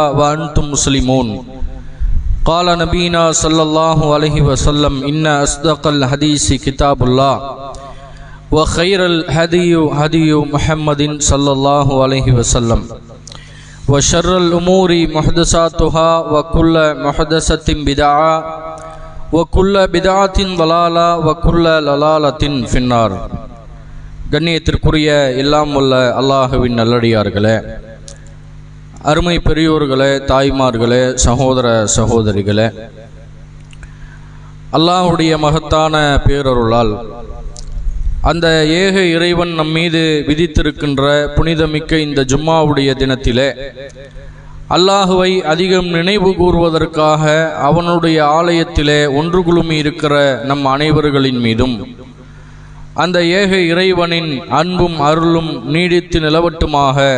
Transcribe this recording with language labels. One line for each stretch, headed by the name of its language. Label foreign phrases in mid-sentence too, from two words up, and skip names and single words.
Arabic: وأنتم مسلمون قال نبينا صلى الله عليه وسلم إن أصدق الحديث كتاب الله وخير الهدي هدي محمد صلى الله عليه وسلم وشر الأمور محدثاتها وكل محدثة بدعة وكل بدعة ضلالة وكل ضلالة في النار.
Tamil: கண்ணியத்திற்குரிய எல்லாம் உள்ள அல்லாஹுவின் நல்லடியார்களே, அருமை பெரியோர்களே, தாய்மார்களே, சகோதர சகோதரிகளே, அல்லாஹுடைய மகத்தான பேரருளால் அந்த ஏக இறைவன் நம் மீது விதித்திருக்கின்ற புனிதமிக்க இந்த ஜும்மாவுடைய தினத்திலே அல்லாஹுவை அதிகம் நினைவு கூறுவதற்காக அவனுடைய ஆலயத்திலே ஒன்று குழுமி இருக்கிற நம் அனைவர்களின் மீதும் அந்த ஏக இறைவனின் அன்பும் அருளும் நீடித்து நிலவட்டுமாக.